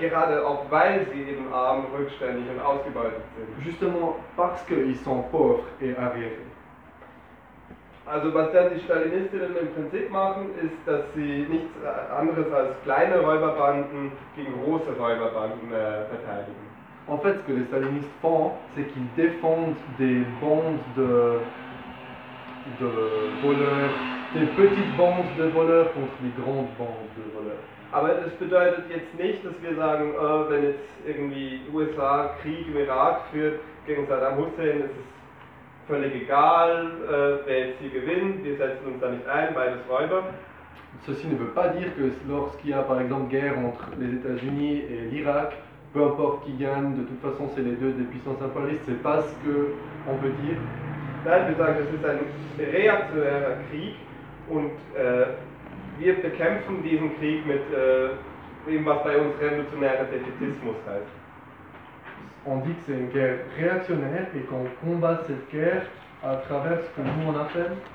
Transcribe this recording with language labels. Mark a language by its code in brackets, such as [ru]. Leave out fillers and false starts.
[de] Gerade auch weil sie eben arm, rückständig und ausgebeutet sind. [fr] Justement parce qu'ils sont pauvres et arriérés. [de] Also was dann die Stalinistinnen im Prinzip machen, ist, dass sie nichts anderes als kleine Räuberbanden gegen große Räuberbanden verteidigen. [fr] En fait, ce que les Stalinistes font, c'est qu'ils défendent des bandes de de voleurs, des petites bandes de voleurs contre des grandes bandes de voleurs. [de] Aber das bedeutet jetzt nicht, dass wir sagen, wenn jetzt irgendwie USA Krieg im Irak führt gegen Saddam Hussein, ist es völlig egal, wer jetzt hier gewinnt, wir setzen uns da nicht ein, beides Räuber. [fr] Ceci ne veut pas dire que lorsqu'il y a par exemple guerre entre les États-Unis et l'Irak, peu importe qui gagne, de toute façon c'est les deux des puissances impérialistes, c'est pas ce qu'on veut dire. [de] Nein, wir sagen, es ist ein reaktionärer Krieg und wir bekämpfen diesen Krieg mit dem, was bei uns revolutionärer Defizitismus heißt. [fr] On dit que c'est une guerre réactionnaire et qu'on combat cette guerre à travers ce que nous on appelle